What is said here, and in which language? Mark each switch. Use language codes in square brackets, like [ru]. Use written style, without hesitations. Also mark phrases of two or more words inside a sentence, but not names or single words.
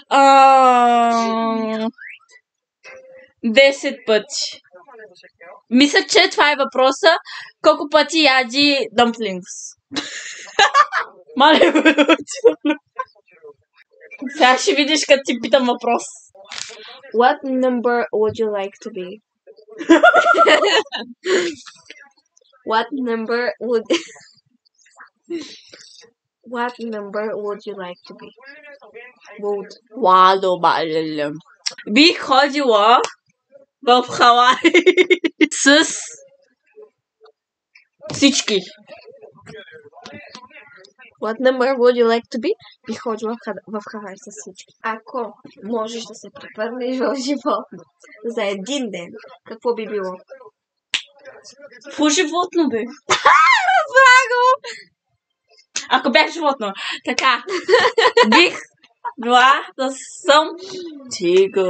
[bg] 10 пъти. Мисля, че това е въпроса. Колко пъти яди dumplings? Мале, сега ще видиш, като ти питам въпрос. [en] What number would you like to be? What number would you like to be? [bg] Бих ходила в Хавай с всички. [en] What number would you like to be? [bg] Би ходила в Хавай с всички. Ако можеш да се превърнеш в животно за един ден, какво би било? Какво животно бе? Разбра го! Ако бях животно. Така. Бих била да съм тигър.